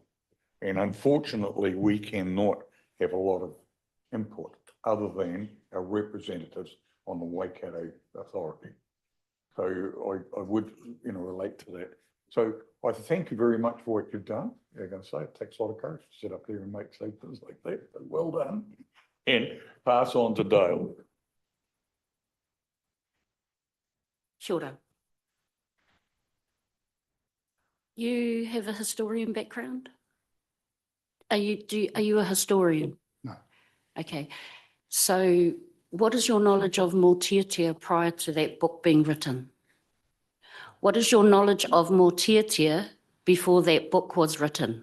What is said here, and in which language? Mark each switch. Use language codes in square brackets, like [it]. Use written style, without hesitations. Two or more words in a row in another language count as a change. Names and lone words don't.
[en] And unfortunately, we cannot have a lot of input other than our representatives on the Waikato Authority. So I would, you know, relate to that. So I thank you very much for what you've done. I'm going to say it takes a lot of courage to sit up there and make statements like that, but well done. And pass on to Dale. [mi] Kia ora. [en] You have a historian background? Are you a historian? No. Okay. So what is your knowledge of Mōtiatia prior to that book being written? What is your knowledge of Mōtiatia before that book was written?